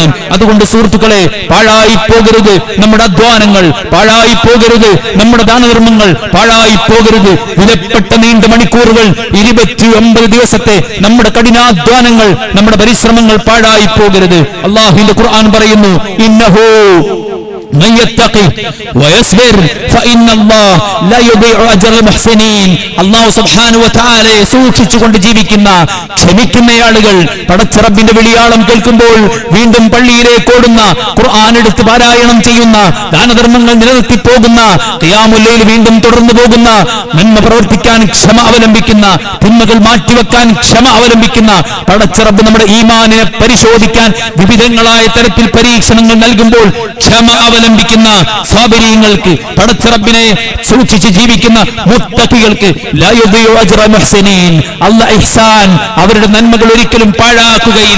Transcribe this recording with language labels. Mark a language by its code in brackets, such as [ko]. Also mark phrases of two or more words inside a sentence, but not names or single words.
[ml] അതുകൊണ്ട് സുഹൃത്തുക്കളെ, പാഴായി പോകരുത് നമ്മുടെ അധ്വാനങ്ങൾ, പാഴായി പോകരുത് നമ്മുടെ ദാനധർമ്മങ്ങൾ, പാഴായി പോകരുത് വിലപ്പെട്ട നീണ്ട മണിക്കൂറുകൾ, 29 ദിവസത്തെ നമ്മുടെ കഠിനാധ്വാനങ്ങൾ, നമ്മുടെ പരിശ്രമങ്ങൾ പാഴായി പോകരുത്. അല്ലാഹുവിന്റെ ഖുർആൻ പറയുന്നു, [ar] ഇന്നഹു من يتقي ويصبر فإن الله لا يضيع أجر المحسنين. الله سبحانه وتعالى [ml] സൂക്ഷിച്ചുകൊണ്ട് ജീവിക്കുന്ന ക്ഷമിക്കുന്ന ആളുകൾ പടച്ചറബിന്റെ വിളിയാളം കേൾക്കുമ്പോൾ വീണ്ടും പള്ളിയിലേക്ക് ഓടുന്ന, ഖുർആൻ എടുത്ത് പാരായണം ചെയ്യുന്ന, ദാനധർമ്മങ്ങൾ നിലനിർത്തി പോകുന്ന, [ar] قيام الليل [ml] വീണ്ടും തുടർന്നു പോകുന്ന, നന്മ പ്രവർത്തിക്കാൻ ക്ഷമ അവലംബിക്കുന്ന, തിന്മകൾ മാറ്റിവെക്കാൻ ക്ഷമ അവലംബിക്കുന്ന, പടച്ചറബ് നമ്മുടെ ഈമാനിനെ പരിശോധിക്കാൻ വിവിധങ്ങളായ തരത്തിൽ പരീക്ഷണങ്ങൾ നൽകുമ്പോൾ ക്ഷമ അവലംബിക്കുന്ന സ്വാബിരീങ്ങൾക്ക്, പടച്ചറബിനെ സൂക്ഷിച്ച് ജീവിക്കുന്ന മുത്തഖികൾക്ക് [ar] لا يضيع أجر المحسنين, [ml] അല്ലാഹു ഇഹ്സാൻ അവരുടെ നന്മകൾ ഒരിക്കലും പാഴാക്കുകയില്ല.